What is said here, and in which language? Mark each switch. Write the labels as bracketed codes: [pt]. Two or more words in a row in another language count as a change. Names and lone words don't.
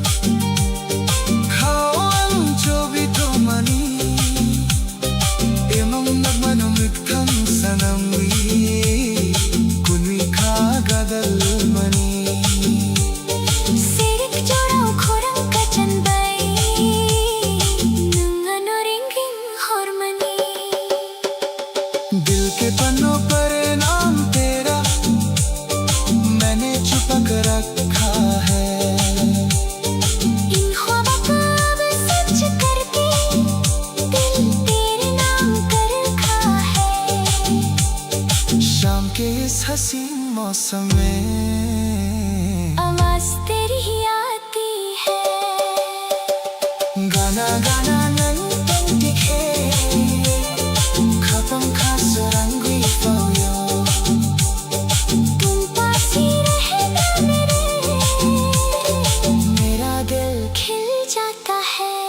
[trp] kau ang jobi domani emang nagmanamig tang sanamwi kunwi kagadal mani सिरिक जोड़ाओ खोरंग का चंबाई नंगनो रिंगिंग हॉर्मनी [hi] दिल के पन्नों पर नाम तेरा मैंने छुपा कर रखा है इन ख्वाबों को अब सच करके दिल तेरे नाम कर रखा है शाम के इस हसीन मौसम में आवाज तेरी ही आती है [trp] गाना गाना नंग पंक्तिखे खापang kasurang guipayo [hi] तुम पास ही रहना मेरा दिल खिल जाता है